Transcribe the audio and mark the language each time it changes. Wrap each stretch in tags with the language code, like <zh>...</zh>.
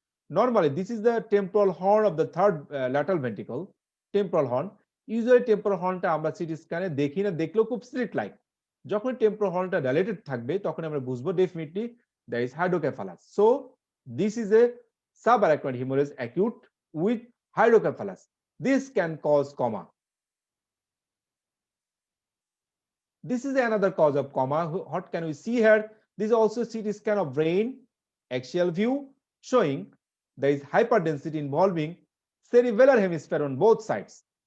<en>Normally, this is the temporal horn of the third lateral ventricle, temporal horn.</en> <bn>Usually, temporal hornটা আমরা city স্ক্যানে দেখি না, দেখলেও খুব slit like. যখন temporal hornটা dilated থাকবে তখন আমরা বুঝবো</bn> <en>definitely there is hydrocephalus. So, this is a subarachnoid hemorrhage acute with hydrocephalus. This can cause coma. This is another cause of coma. What can we see here? This is also CT scan of brain, axial view, showing there is hyperdensity involving cerebellar hemisphere on both sides.</en>